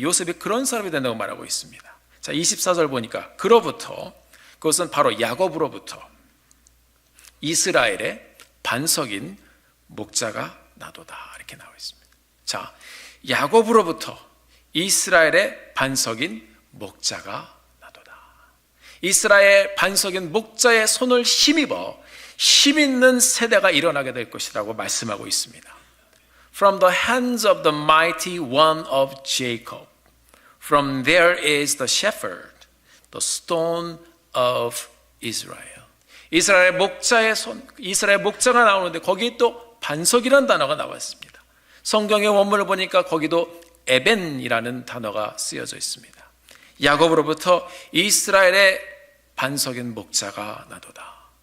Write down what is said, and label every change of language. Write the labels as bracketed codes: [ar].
[ko] 요셉이 그런 사람이 된다고 말하고 있습니다. 자, 24절 보니까 그로부터, 그것은 바로 야곱으로부터 이스라엘의 반석인 목자가 나도다, 이렇게 나와 있습니다. 자, 야곱으로부터 이스라엘의 반석인 목자가 나도다. 이스라엘 반석인 목자의 손을 힘입어 힘있는 세대가 일어나게 될 것이라고 말씀하고 있습니다. [en] From the hands of the mighty one of Jacob, from there is the shepherd, the stone of Israel. [ko] 이스라엘 목자의 손, 이스라엘 목자가 나오는데 거기 또 반석이라는 단어가 나왔습니다. 성경의 원문을 보니까 거기도 에벤이라는 단어가 쓰여져 있습니다. 야곱으로부터 이스라엘의 반석인 목자가 나도다.